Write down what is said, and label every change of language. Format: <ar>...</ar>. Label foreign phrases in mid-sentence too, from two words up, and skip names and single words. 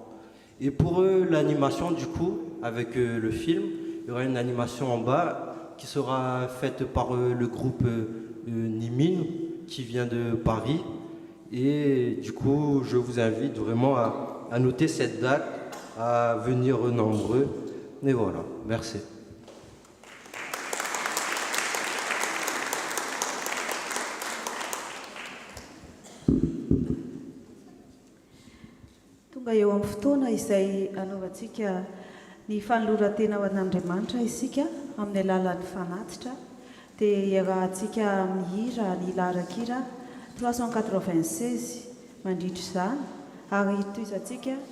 <fr>Et pour l'animation du coup, avec le film, il y aura une animation en bas qui sera faite par le groupe Nimine qui vient de Paris. Et du coup, je vous invite vraiment à noter cette date, à venir nombreux. Et voilà, merci.</fr> <mg>Tonga eo amin'ny fotoana izay anaovantsika ny fanoloran-tena ho an'Andriamanitra isika amin'ny alalan'ny fanatitra, dia iarahantsika mihira ny larakira 396 mandritra izany, ary toizantsika</mg>